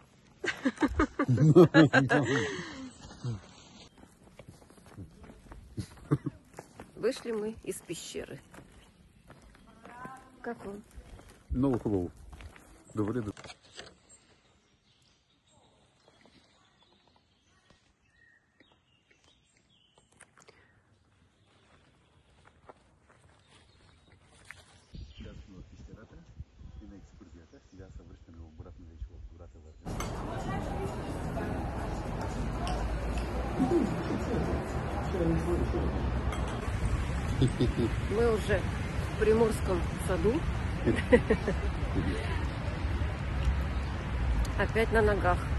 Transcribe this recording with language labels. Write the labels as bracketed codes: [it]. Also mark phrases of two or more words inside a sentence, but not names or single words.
[ru] Вышли мы из пещеры. Как он? [bg] Много хубаво. Добре. Сега сме в пещерата и на екскурзията. Сега се връщаме обратно вече в гората Вървен. [ru] Мы уже в Приморском саду. Опять на ногах.